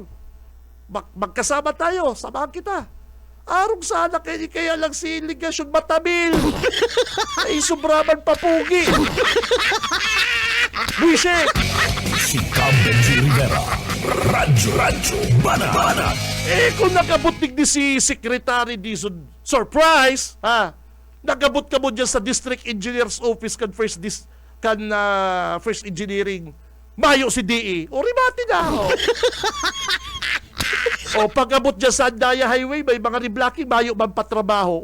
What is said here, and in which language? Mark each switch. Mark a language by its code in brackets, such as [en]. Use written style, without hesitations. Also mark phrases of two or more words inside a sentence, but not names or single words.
[bik] Magkasama tayo, samahan kita. Arong sana kaya lang si ligasyon matabil. Ay, sobraman papugi. Buisit! Si Cam Benji Rivera, Radyo Banana. Kung nakabot ni si Secretary Dizon, surprise, nagabot ka mo dyan sa District Engineer's Office kan First Engineering, mayo si DE, rimati na ako. Pag-abot dyan sa Andaya Highway, may mga reblocking, mayo man patrabaho.